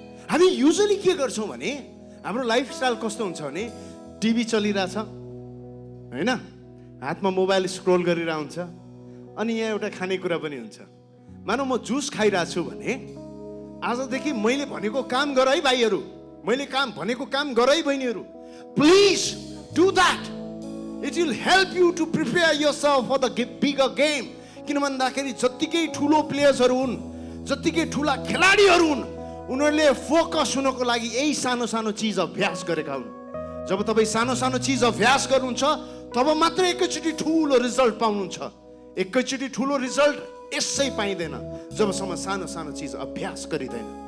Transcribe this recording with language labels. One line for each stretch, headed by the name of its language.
Nepali: हामी युजली के गर्छौँ भने हाम्रो लाइफस्टाइल कस्तो हुन्छ भने टिभी चलिरहेछ होइन, हातमा मोबाइल स्क्रोल गरिरहेको हुन्छ, अनि यहाँ एउटा खानेकुरा पनि हुन्छ। मानौ म जुस खाइरहेको छु भने आजदेखि मैले भनेको काम गर है भाइहरू, मैले भनेको काम गर है बहिनीहरू,
English: Please do that. It will help you to prepare yourself for the bigger game.
Nepali: किन भन्दाखेरि जत्तिकै ठुलो प्लेयर्सहरू हुन्, जत्तिकै ठुला खेलाडीहरू हुन्, उनीहरूले फोकस हुनको लागि यही सानो सानो चिज अभ्यास गरेका हुन्। जब तपाईँ सानो सानो चिज अभ्यास गर्नुहुन्छ तब मात्र एकैचोटि ठुलो रिजल्ट पाउनुहुन्छ। एकैचोटि ठुलो रिजल्ट यसै पाइँदैन जबसम्म सानो सानो चिज अभ्यास गरिँदैन।